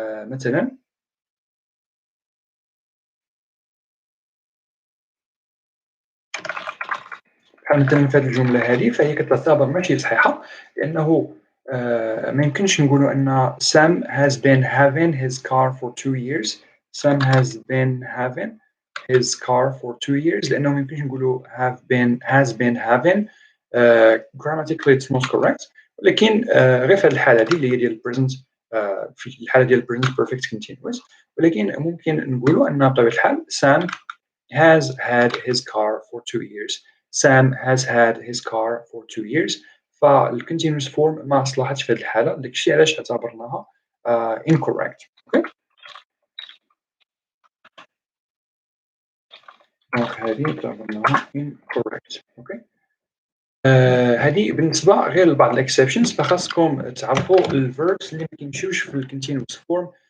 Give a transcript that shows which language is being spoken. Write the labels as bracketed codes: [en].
[ar] مثلا بحال مثلا في هذه الجمله هذه، فهي كتعتبر ماشي صحيحه، لانه ما يمكنش نقولوا ان [en] Sam has been having his car for 2 years. Sam has been having his car for 2 years، [ar] لانه ما يمكنش نقولوا [en] has been having. grammatically it's not correct، [ar] ولكن غير في هذه الحاله هذه اللي هي ديال present، في الحاله ديال present perfect continuous، ولكن ممكن نقولوا ان بطبيعه الحال [en] Sam has had his car for 2 years. Sam has had his car for 2 years. [ar] فالcontinuous form ما صلحتش في هذه الحالة، داك الشيء علاش اعتبرناها incorrect. اوكي، دونك هذه اعتبرناها incorrect. اوكي، هذه بالنسبة غير لبعض الاكسبشنز، فخاصكم تعرفوا الverbs اللي ما كيمشيوش في الcontinuous form.